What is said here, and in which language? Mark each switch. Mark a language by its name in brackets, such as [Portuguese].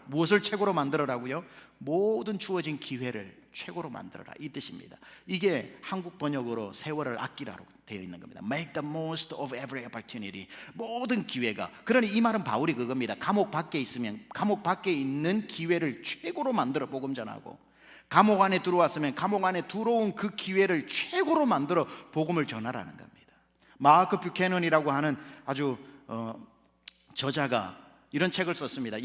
[Korean] 무엇을 최고로 만들어라고요? 모든 주어진 기회를 최고로 만들어라, 이 뜻입니다. 이게 한국 번역으로 세월을 아끼라로 되어 있는 겁니다. [English] Make the most of every opportunity. [Korean] 모든 기회가. 그러니 이 말은 바울이 그겁니다. 감옥 밖에 있으면 감옥 밖에 있는 기회를 최고로 만들어 복음 전하고, 감옥 안에 들어왔으면 감옥 안에 들어온 그 기회를 최고로 만들어 복음을 전하라는 겁니다. 마크 뷰캐넌이라고 하는 아주 저자가 이런 책을 썼습니다.